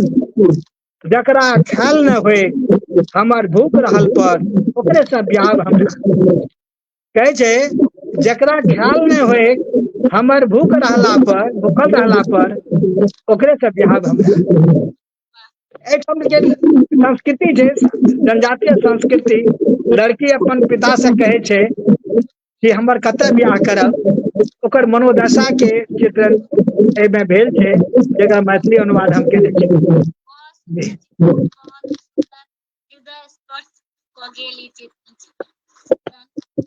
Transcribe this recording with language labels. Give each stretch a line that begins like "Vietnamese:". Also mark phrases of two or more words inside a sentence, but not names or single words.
Maithili: जकरा ख्याल न होए हमर भूख रहल पर ओकरे से बियाह हमरा। कहे छे जकरा ख्याल नहीं होए हमर भूख रहला पर भूखल रहला पर ओकरे से बियाह हमरा। एक के संस्कृति छे जनजातीय संस्कृति। लड़की अपन पिता से कहे छे कि हमर कते बियाह करब, ओकर मनोदशा के चित्रण एमे भेल छे जेकर मैथिली अनुवाद हम केने छी। हृदय स्पर्श क गेल ई चित्रण।